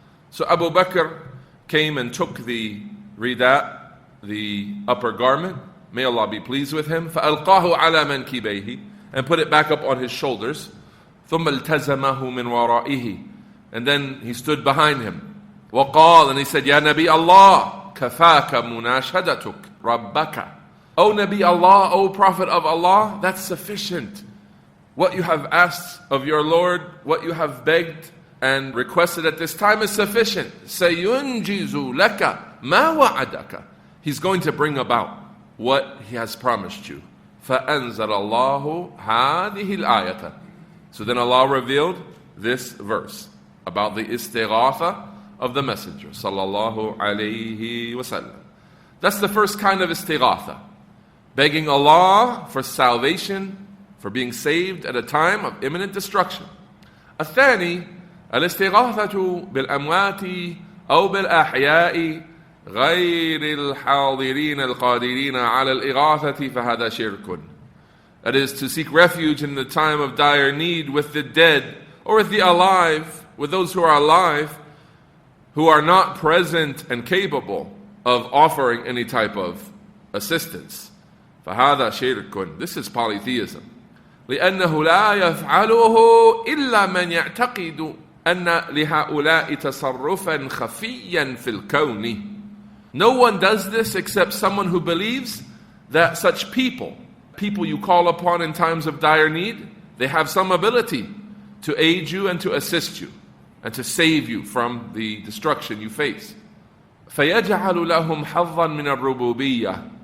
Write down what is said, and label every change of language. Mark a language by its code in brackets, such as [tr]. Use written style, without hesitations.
[en] So Abu Bakr came and took the rida, the upper garment, may Allah be pleased with him, [ar] فَأَلْقَاهُ عَلَى مَنْكِبَيْهِ, [en] and put it back up on his shoulders. [ar] ثُمَّ الْتَزَمَهُ مِنْ وَرَائِهِ, [en] and then he stood behind him. [ar] وَقَالَ, [en] and he said, [ar] يَا نَبِي اللَّهِ كَفَاكَ مُنَاشَدَتُكَ رَبَّكَ. [en] O Nabi Allah, O Prophet of Allah, that's sufficient. What you have asked of your Lord, what you have begged and requested at this time is sufficient. [ar] سَيُنْجِزُ لَكَ مَا وَعَدَكَ. [en] He's going to bring about what He has promised you. [ar] فَأَنزَلَ اللَّهُ هَذِهِ الْآيَةَ. [en] So then Allah revealed this verse about the Istighaathah of the Messenger sallallahu alayhi wasallam. That's the first kind of Istighaathah, begging Allah for salvation, for being saved at a time of imminent destruction. [ar] الثاني الاستغاثة بالأموات أو بالأحياء غير الحاضرين القادرين على الإغاثة فهذا شرك. [en] That is, to seek refuge in the time of dire need with the dead or with the alive, with those who are alive, who are not present and capable of offering any type of assistance. [ar] فهذا شرك. [en] This is polytheism. [ar] لأنه لا يفعله إلا من يعتقد أن لهؤلاء تصرفا خفيا في الكون. [en] No one does this except someone who believes that such people you call upon in times of dire need, they have some ability to aid you and to assist you and to save you from the destruction you face. [ar] فَيَجْعَلُ لَهُمْ حَظًّا مِنَ الرُّبُوبِيَّةِ.